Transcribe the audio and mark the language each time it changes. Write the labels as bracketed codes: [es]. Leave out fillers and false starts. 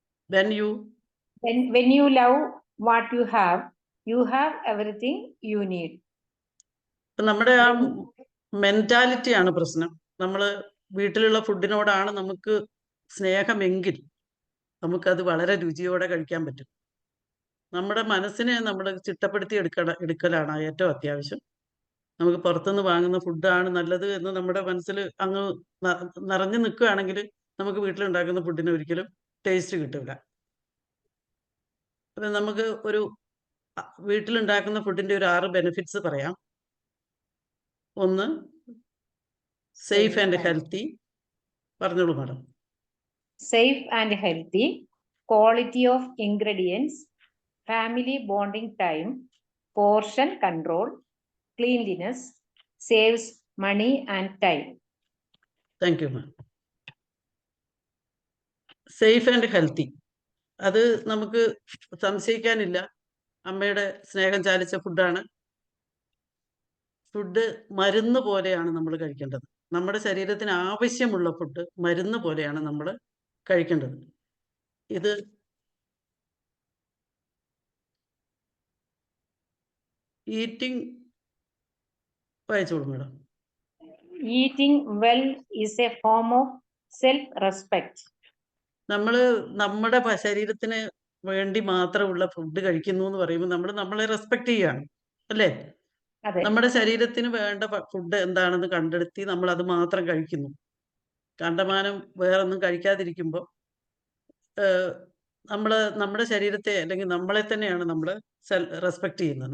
[en] When you love what you have everything you need. [ml] നമ്മുടെ ആ മെന്റാലിറ്റിയാണ് പ്രശ്നം. നമ്മൾ വീട്ടിലുള്ള ഫുഡിനോടാണ് നമുക്ക് സ്നേഹമെങ്കിൽ നമുക്കത് വളരെ രുചിയോടെ കഴിക്കാൻ പറ്റും. നമ്മുടെ മനസ്സിനെ നമ്മൾ ചിട്ടപ്പെടുത്തി എടുക്കലാണ് ഏറ്റവും അത്യാവശ്യം. നമുക്ക് പുറത്തുനിന്ന് വാങ്ങുന്ന ഫുഡാണ് നല്ലത് എന്ന് നമ്മുടെ മനസ്സിൽ അങ്ങ് നിറഞ്ഞു നിൽക്കുകയാണെങ്കിൽ നമുക്ക് വീട്ടിലുണ്ടാക്കുന്ന ഫുഡിന് ഒരിക്കലും ടേസ്റ്റ് കിട്ടില്ല. അപ്പം നമുക്ക് വീട്ടിലുണ്ടാക്കുന്ന ഫുഡിന്റെ ഒരു 6 ബെനിഫിറ്റ്സ് പറയാം. ഒന്ന്, [en] Safe and healthy. [ml] പറഞ്ഞോളൂ madam. [en] Safe and healthy, quality of ingredients, family bonding time, portion control, cleanliness, saves money and time. Thank you ma'am. Safe and healthy, [ml] അത് നമുക്ക് സംശയിക്കാനില്ല. അമ്മയുടെ സ്നേഹം ചാലിച്ച ഫുഡാണ്. ഫുഡ് മരുന്ന് പോലെയാണ് നമ്മൾ കഴിക്കേണ്ടത്. നമ്മുടെ ശരീരത്തിന് ആവശ്യമുള്ള ഫുഡ് മരുന്ന് പോലെയാണ് നമ്മൾ കഴിക്കേണ്ടത്. ഇത് ഈറ്റിംഗ് വായിച്ചോളൂ madam. [en] Eating well is a form of self-respect. [ml] നമ്മൾ നമ്മുടെ ശരീരത്തിന് വേണ്ടി മാത്രമുള്ള ഫുഡ് കഴിക്കുന്നു എന്ന് പറയുമ്പോൾ നമ്മൾ നമ്മളെ റെസ്പെക്ട് ചെയ്യുകയാണ് അല്ലേ? അതെ. നമ്മുടെ ശരീരത്തിന് വേണ്ട ഫുഡ് എന്താണെന്ന് കണ്ടെടുത്തി നമ്മൾ അത് മാത്രം കഴിക്കുന്നു. കണ്ടമാനം വേറൊന്നും കഴിക്കാതിരിക്കുമ്പോൾ നമ്മുടെ ശരീരത്തെ അല്ലെങ്കിൽ നമ്മളെ തന്നെയാണ് നമ്മൾ റെസ്പെക്ട് ചെയ്യുന്നത്.